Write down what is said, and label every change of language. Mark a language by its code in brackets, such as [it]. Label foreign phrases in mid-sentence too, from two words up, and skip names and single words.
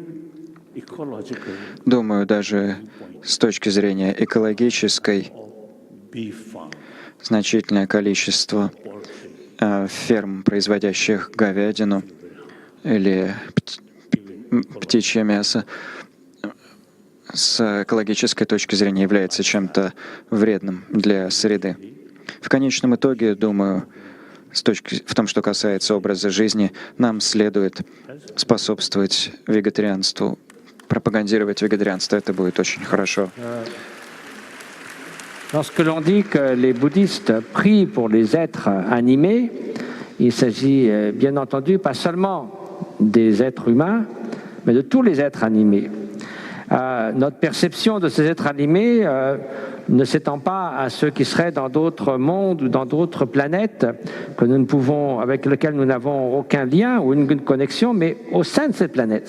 [ru] Думаю, даже с точки зрения экологической, значительное количество ферм, производящих говядину или птичье мясо, с экологической точки зрения является чем-то вредным для среды. В конечном итоге, думаю, в том, что касается образа жизни, нам следует способствовать вегетарианству, пропагандировать вегетарианство. Это будет очень хорошо. [fr] Lorsque l'on dit que les bouddhistes prient pour les êtres animés, il s'agit bien entendu pas seulement des êtres humains, mais de tous les êtres animés. Notre perception de ces êtres animés ne s'étend pas à ceux qui seraient dans d'autres mondes ou dans d'autres planètes avec lesquelles nous n'avons aucun lien ou une connexion, mais au sein de cette planète.